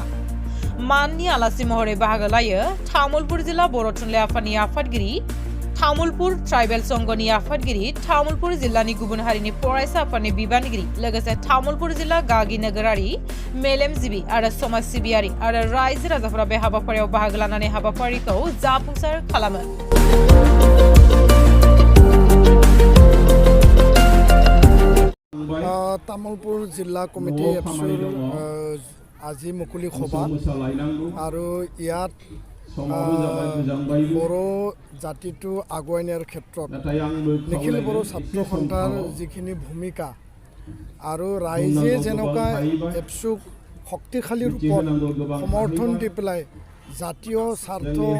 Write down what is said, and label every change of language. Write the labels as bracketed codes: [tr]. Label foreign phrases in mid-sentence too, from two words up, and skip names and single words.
[brx] माननि आलासि महरै बाहागो लायो तामुलपुर जिल्ला बर' थुनलाइ आफादनि आफादगिरि, तामुलपुर ट्राइबेल संघनि आफादगिरि, तामुलपुर जिल्लानि गुबुन हारिनि फरायसा आफादनि बिबानगिरि, लोगोसे तामुलपुर जिल्ला गागि नोगोरारि मेलेमजिबि आरो समाज सिबियारि आरो रायजो राजाफोरा बे हाबाफारियाव बाहागो लानानै हाबाफारिखौ जाफुंसार खालामो। [as] तामुलपुर जिल्ला कमिटी एबसुर আজি মুকলি সভা আৰু ইয়াত বড়ো জাতিটো আগুৱাই নিয়াৰ ক্ষেত্ৰত নিখিল বড়ো ছাত্ৰ সন্থাৰ যিখিনি ভূমিকা আৰু ৰাইজে যেনেকুৱা এবছুক শক্তিশালী ৰূপত সমৰ্থন দি পেলাই জাতীয় স্বাৰ্থ